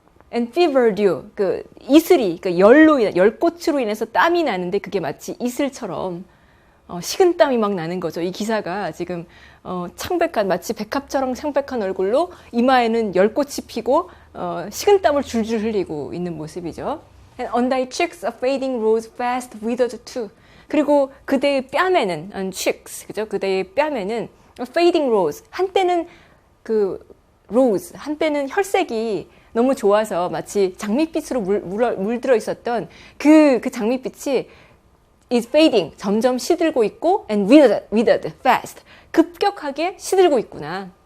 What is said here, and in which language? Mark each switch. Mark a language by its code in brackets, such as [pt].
[en] And fever dew, [ko] 그 이슬이, 그 열꽃으로 인해서 땀이 나는데 그게 마치 이슬처럼 식은땀이 막 나는 거죠. 이 기사가 지금 창백한, 마치 백합처럼 창백한 얼굴로 이마에는 열꽃이 피고 식은땀을 줄줄 흘리고 있는 모습이죠. [en] And on thy cheeks a fading rose fast withered too. [ko] 그리고 그대의 뺨에는 cheeks, 그죠? 그대의 뺨에는 [en] a fading rose. [ko] 한때는 그 rose, 한때는 혈색이 너무 좋아서 마치 장밋빛으로 물들어 있었던 그 장밋빛이 [en] is fading, [ko] 점점 시들고 있고 [en] and withered fast, [ko] 급격하게 시들고 있구나.